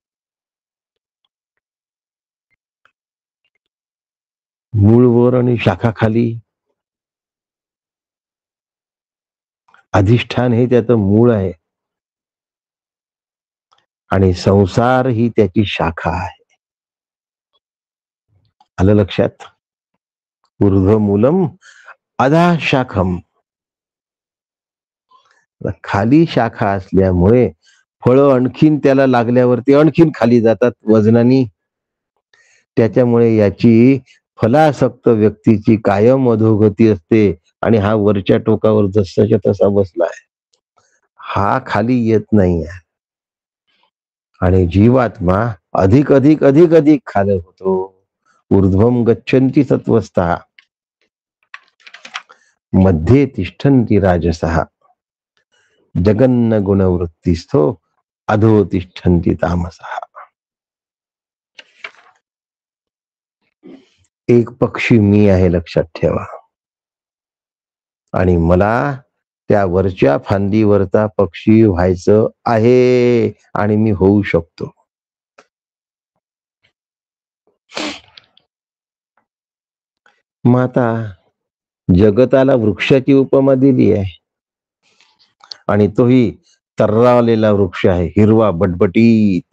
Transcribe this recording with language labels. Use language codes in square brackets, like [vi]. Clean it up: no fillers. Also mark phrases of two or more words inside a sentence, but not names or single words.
[mr] मूळ वर आणि शाखा खाली. अधिष्ठान हे त्याचं मूळ आहे आणि संसार ही त्याची शाखा आहे. आलं लक्षात? [sa] ऊर्ध्वमूलम अधः शाखम. [mr] खाली शाखा असल्यामुळे फळं आणखीन त्याला लागल्यावरती आणखीन खाली जातात वजनानी. त्याच्यामुळे याची फलासक्त व्यक्तीची कायम अधोगती असते आणि हा वरच्या टोकावर जसाच्या तसा बसला आहे, हा खाली येत नाही आहे. आणि जीवात्मा अधिक अधिक अधिक अधिक खाली होतो. [sa] ऊर्ध्वम गच्छन्ति सत्वस्था मध्ये तिष्ठन्ति राजसः जगन्न गुणवृत्तिस्थो अधो तिष्ठन्ति तामसः. [mr] एक पक्षी मी आहे, लक्षात ठेवा. आणि मला त्या वरच्या फांदीवरचा पक्षी व्हायचं आहे आणि मी होऊ शकतो. मग आता जगताला वृक्षाची उपमा दिली आहे आणि तोही तर्रावलेला वृक्ष आहे, हिरवा बटबटीत.